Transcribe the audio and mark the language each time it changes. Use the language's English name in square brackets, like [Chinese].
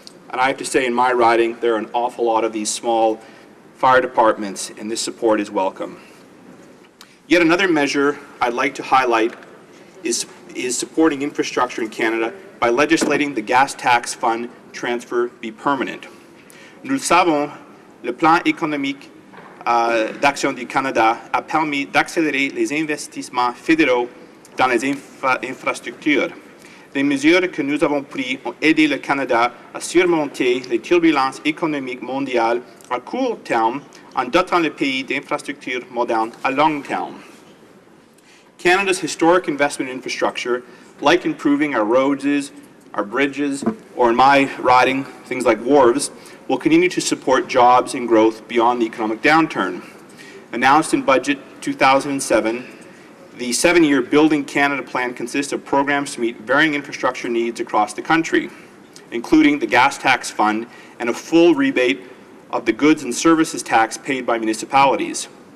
[English] And I have to say, in my riding, there are an awful lot of these small fire departments, and this support is welcome." Yet another measure I'd like to highlight is supporting infrastructure in Canada by legislating the gas tax fund transfer be permanent. [French] Nous le savons, le plan économique d'action du Canada a permis d'accélérer les investissements fédéraux dans les infrastructures. les mesures que nous avons prises ont aidé le Canada à surmonter les turbulences économiques mondiales à court terme en dotant le pays d'infrastructures modernes à long terme. [English] Canada's historic investment in infrastructure, like improving our roads, our bridges, or in my riding, things like wharves, will continue to support jobs and growth beyond the economic downturn. Announced in Budget 2007, the 7-year Building Canada plan consists of programs to meet varying infrastructure needs across the country, including the gas tax fund and a full rebate of the goods and services tax paid by municipalities.